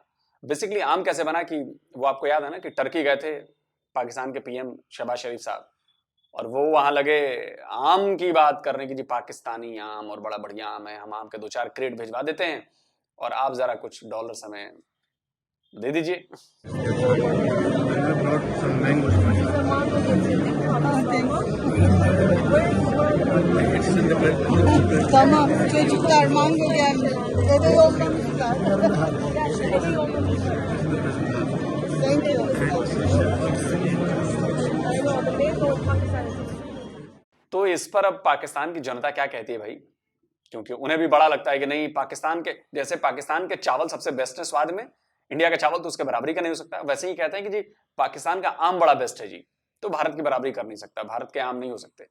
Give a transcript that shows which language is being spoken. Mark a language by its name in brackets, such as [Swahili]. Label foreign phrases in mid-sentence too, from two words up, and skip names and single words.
[Hindi] बेसिकली आम कैसे बना कि वो आपको याद है ना कि टर्की गए थे पाकिस्तान के पीएम शहबाज शरीफ साहब, और वो वहां लगे आम की बात करने की, जी पाकिस्तानी आम और बड़ा बढ़िया आम है, हम आम के 2-4 क्रेट भिजवा देते हैं और आप जरा कुछ डॉलर हमें दे दीजिए। [Turkish] Tamam, çocuklar mango geldi. Eve yollamışlar. [English] Thank you. [Hindi] तो इस पर अब पाकिस्तान की जनता क्या कहती है भाई, क्योंकि उन्हें भी बड़ा लगता है कि नहीं, पाकिस्तान के जैसे पाकिस्तान के चावल सबसे बेस्ट है स्वाद में, इंडिया का चावल तो उसके बराबरी का नहीं हो सकता। वैसे ही कहते हैं कि जी पाकिस्तान का आम बड़ा बेस्ट है जी, तो भारत की बराबरी कर नहीं सकता, भारत के आम नहीं हो सकते।